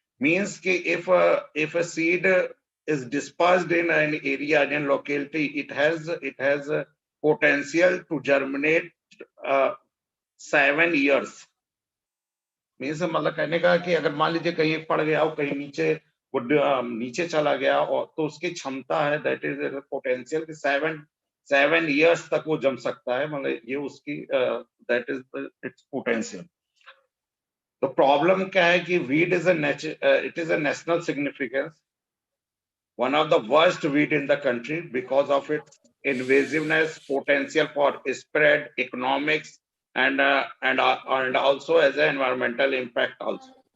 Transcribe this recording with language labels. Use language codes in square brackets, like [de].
[en] Means if a seed is dispersed in an area, in locality, it has a potential to germinate 7 years. [hi] Means मतलब कहने का कि अगर मान लीजिए कहीं पड़ गया हो, कहीं नीचे वो नीचे चला गया और तो उसकी क्षमता है [en] that is potential [hi] कि 7 years तक वो जम सकता है, मतलब ये उसकी [en] That is its potential. [hi] तो प्रॉब्लम क्या है कि [en] Weed is it is a national significance, one of the worst weed in the country because of its invasiveness, potential for spread, economics, and also as an environmental impact also.